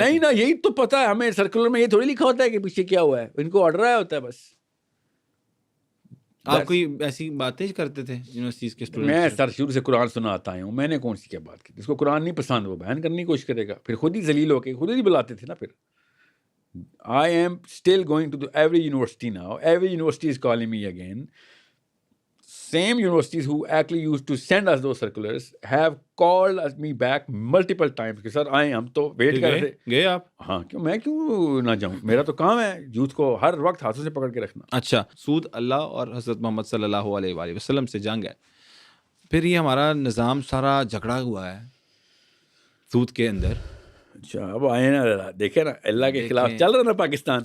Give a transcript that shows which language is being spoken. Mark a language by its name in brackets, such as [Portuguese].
[Urdu] نہیں نا, یہی تو پتہ ہے ہمیں, سرکولر میں یہ تھوڑی لکھا ہوتا ہے کہ پیچھے کیا ہوا ہے, ان کو آرڈر آیا ہوتا ہے بس. آپ کوئی ایسی باتیں کرتے تھے یونیورسٹیز کے اسٹوڈنٹ؟ میں سر شروع سے قرآن سناتا آیا ہوں, میں نے کون سی کیا بات کی. جس کو قرآن نہیں پسند وہ بیان کرنے کی کوشش کرے گا, پھر خود ہی ذلیل ہو کے خود ہی بلاتے تھے نا. پھر [English] I am still going to every university now. Every university is calling me again. Same universities who actually used to send us those circulars have called me back multiple times [Urdu] کہ سر آئے, ہم تو ویٹ کر رہے تھے. گئے آپ؟ ہاں, کیوں میں کیوں نہ جاؤں, میرا تو کام ہے یوتھ کو ہر وقت ہاتھوں سے پکڑ کے رکھنا. اچھا, سود اللہ اور حضرت محمد صلی اللہ علیہ وآلہ وسلم سے جنگ ہے, پھر یہ ہمارا نظام سارا جھگڑا ہوا ہے سود کے اندر. اچھا, اب آئے نا ذرا دیکھیں نا, اللہ کے خلاف چل رہا نا پاکستان,